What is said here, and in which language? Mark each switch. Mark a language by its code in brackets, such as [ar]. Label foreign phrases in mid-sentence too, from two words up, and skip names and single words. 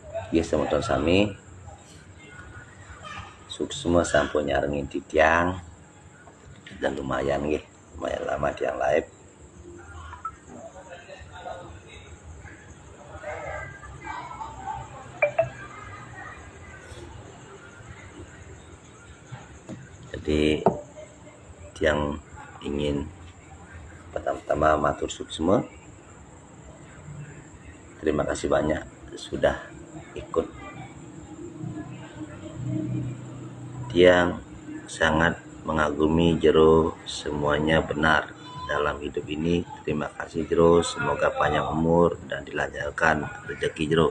[ban] Dia semeton sami suksma sampun nyarengin di tiang [id] dan lumayan lama [ban] tiang live. [id] Jadi yang ingin pertama-tama [ban] matur suksma, [id] terima kasih banyak sudah ikut. Tiang sangat mengagumi jero, semuanya benar dalam hidup ini. Terima kasih jero, semoga panjang umur dan dilancarkan rezeki jero.